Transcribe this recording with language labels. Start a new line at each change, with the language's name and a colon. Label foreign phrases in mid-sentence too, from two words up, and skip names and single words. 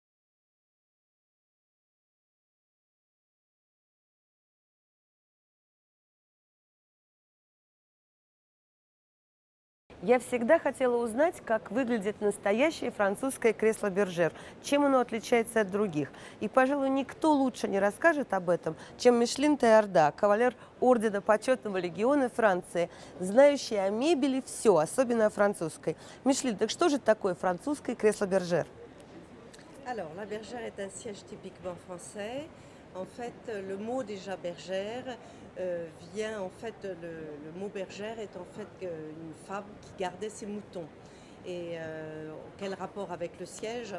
Russian: Я всегда хотела узнать, как выглядит настоящее французское кресло-бержер, чем оно отличается от других. И, пожалуй, никто лучше не расскажет об этом, чем Мишлен Теорда, кавалер Ордена Почетного Легиона Франции, знающий о мебели все, особенно о французской. Мишлен, так что же такое французское кресло-бержер?
French: Alors, la bergère est un siège typiquement français. En fait, le mot déjà bergère vient en fait, le mot bergère est en fait une femme qui gardait ses moutons. Et quel rapport avec le siège?